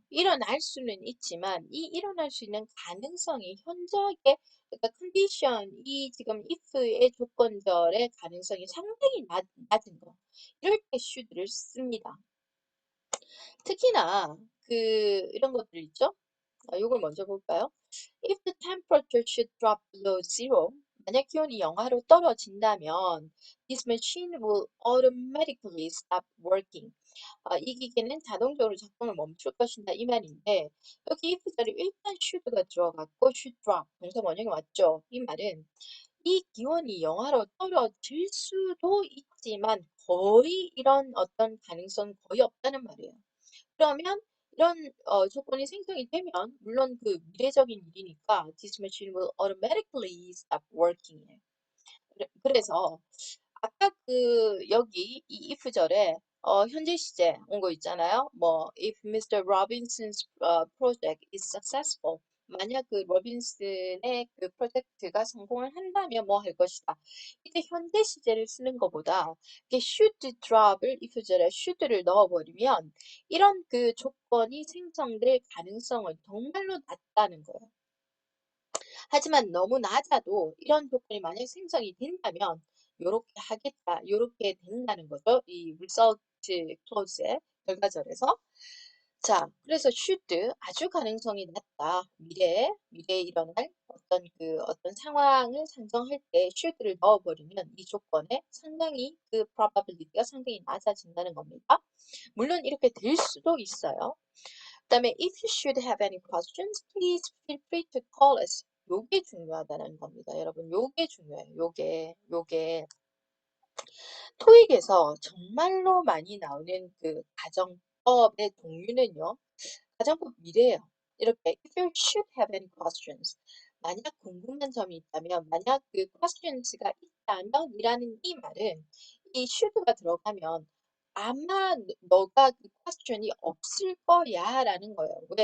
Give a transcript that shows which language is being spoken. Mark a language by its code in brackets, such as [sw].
[ko] 일어날 수는 있지만 이 일어날 수 있는 가능성이 현저하게 그러니까 컨디션이 지금 if의 조건절의 가능성이 상당히 낮은 거. 이럴 때 should를 씁니다. 특히나 그 이런 것들 있죠? 요걸 먼저 볼까요? [en] If the temperature should drop below zero, [ko] 만약 기온이 영하로 떨어진다면 [en] this machine will automatically stop working. [ko] 이 기계는 자동적으로 작동을 멈출 것이다 이 말인데 여기 if 자리 일단 should가 들어갔고 should drop 동사 원형이 왔죠. 이 말은 이 기온이 영하로 떨어질 수도 있지만 거의 이런 어떤 가능성은 거의 없다는 말이에요. 그러면 이런 조건이 생성이 되면 물론 그 미래적인 일이니까 [en] this machine will automatically stop working. [ko] 그래서 아까 그 여기 이 if절에 현재 시제 온 거 있잖아요. [en] 뭐 if Mr. Robinson's project is successful. [ko] 만약 그 로빈슨의 그 프로젝트가 성공을 한다면 뭐 할 것이다. 이때 현재 시제를 쓰는 것보다 이게 should drop을 if절에 should를 넣어버리면 이런 그 조건이 생성될 가능성은 정말로 낮다는 거예요. 하지만 너무 낮아도 이런 조건이 만약 생성이 된다면 요렇게 하겠다, 요렇게 된다는 거죠. 이 result clause의 결과절에서. 자, 그래서 should 아주 가능성이 낮다. 미래에 일어날 어떤 상황을 상정할 때 should를 넣어버리면 이 조건에 상당히 그 probability가 상당히 낮아진다는 겁니다. 물론 이렇게 될 수도 있어요. 그다음에 [en] if you should have any questions, please feel free to call us. [ko] 요게 중요하다는 겁니다. 여러분, 요게 중요해요. 요게 토익에서 정말로 많이 나오는 그 가정법의 동류는요. 가정법 미래예요. 이렇게 [en] if you should have any questions. [ko] 만약 궁금한 점이 있다면, 만약 그 questions가 있다면 이라는 이 말은 이 should가 들어가면 아마 너가 그 question이 없을 거야 라는 거예요.